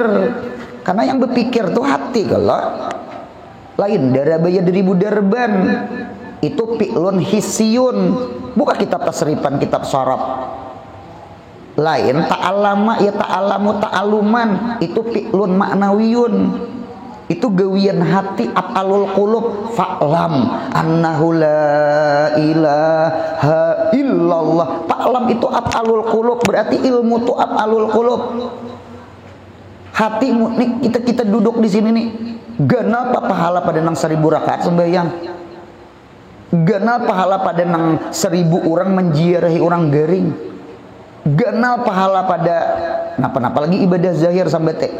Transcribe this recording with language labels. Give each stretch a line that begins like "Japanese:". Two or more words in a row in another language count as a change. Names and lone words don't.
Banjar: Karena yang berpikir tuh hati. Kalau lain darabaya 1000 darban itu
Arabic: فعل حسي,
Banjar: bukan kitab tasrifan, kitab saraf. Lain
Arabic: تعلم يتعلم تعلما,
Banjar: itu
Arabic: فعل معنوي,
Banjar: itu gawian hati,
Arabic: أفعال القلوب. فاعلم أنه لا إله إلا الله.
Banjar: fa'lam itu
Arabic: أفعال القلوب,
Banjar: berarti ilmu itu
Arabic: أفعال القلوب.
Banjar: Hatimu nih, kita duduk di sini nih, ganal pahala pada nang 1000 rakaat sembahyang, ganal pahala pada nang 1000 orang menjiarahi orang garing, ganal pahala pada napa lagi ibadah zahir sampai teh.